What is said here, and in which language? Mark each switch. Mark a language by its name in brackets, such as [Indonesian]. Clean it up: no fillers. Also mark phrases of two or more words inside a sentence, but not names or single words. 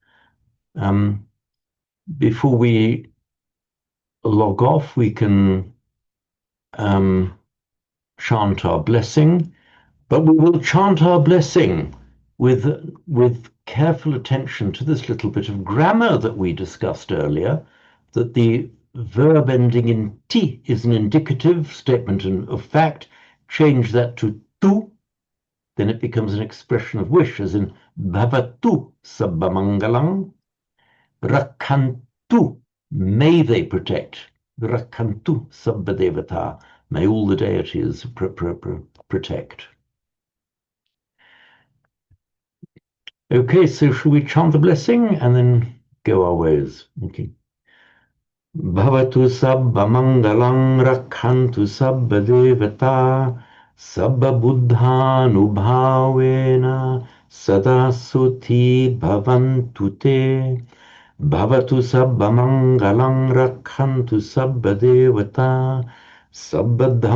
[English] Before we log off, we can chant our blessing, but we will chant our blessing with careful attention to this little bit of grammar that we discussed earlier, that the verb ending in ti is an indicative statement of fact. Change that to tu, then it becomes an expression of wish, as in [Pali] bhavatu sabbamangalam, [English] rakhantu, may they protect, [Pali] rakhantu sabbadevata, [English] may all the deities protect. Okay, so shall we chant the blessing and then go our ways? Okay. [Pali] Bhavatu sabba mangalang rakhantu sabba devata sabba buddhanubhavena sada suti bhavantu te bhavatu sabba mangalang rakhantu sabba devata sabba